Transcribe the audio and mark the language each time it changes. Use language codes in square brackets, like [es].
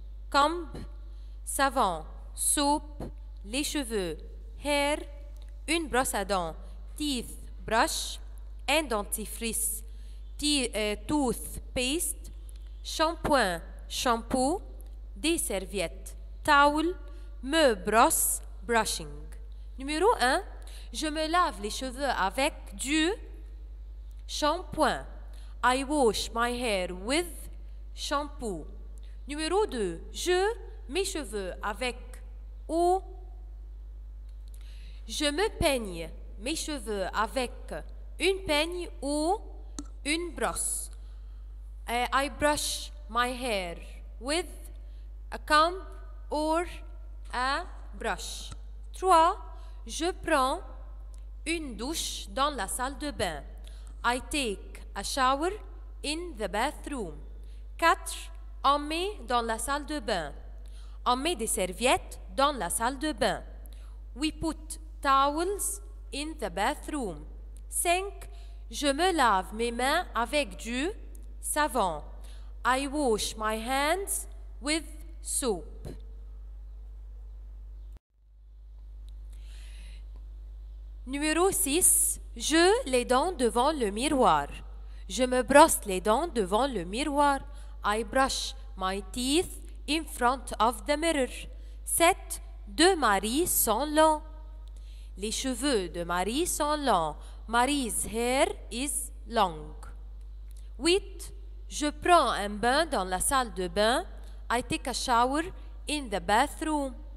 [fr] comb, savon, soap, les cheveux, hair, une brosse à dents, teeth, brush, un dentifrice, toothpaste, shampoing, shampoo, des serviettes, towel, me brosse, brushing. Numéro 1, je me lave les cheveux avec du shampoing. [en] I wash my hair with shampoo. [fr] Numéro 2, je mes cheveux avec ou je me peigne mes cheveux avec une peigne ou une brosse. [en] I brush my hair with a comb or a brush. 3. [fr] Je prends une douche dans la salle de bain. [en] I take a shower in the bathroom. 4. [fr] On met dans la salle de bain. On met des serviettes dans la salle de bain. [en] We put towels in the bathroom. 5. [fr] Je me lave mes mains avec du savon. [en] I wash my hands with soap. [fr] Numéro 6. Je les dents devant le miroir. Je me brosse les dents devant le miroir. [en] I brush my teeth in front of the mirror. [fr] 7. De Marie sont longs. Les cheveux de Marie sont longs. [en] Marie's hair is long. [fr] 8. Je prends un bain dans la salle de bain. [en] I take a shower in the bathroom.